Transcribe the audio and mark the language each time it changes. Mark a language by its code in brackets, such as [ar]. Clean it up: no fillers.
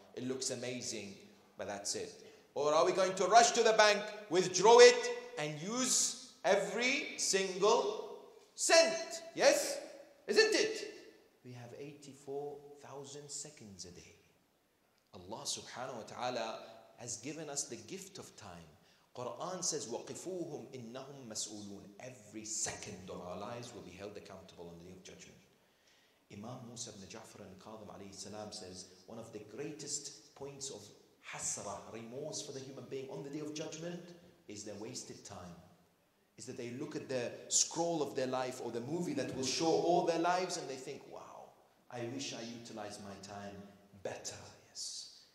[en] It looks amazing, but that's it. Or are we going to rush to the bank, withdraw it, and use every single cent? Yes? Isn't it? We have 84,000 seconds a day. Allah subhanahu wa ta'ala has given us the gift of time. Quran says, [ar] وَقِفُوهُمْ إِنَّهُمْ مَسْئُولُونَ. [en] Every second of our lives will be held accountable on the Day of Judgment. Imam Musa ibn Ja'far al-Kadhim alayhi salam says, one of the greatest points of hasra, remorse for the human being on the Day of Judgment is their wasted time. Is that they look at the scroll of their life or the movie that will show all their lives and they think, wow, I wish I utilized my time better. Yes.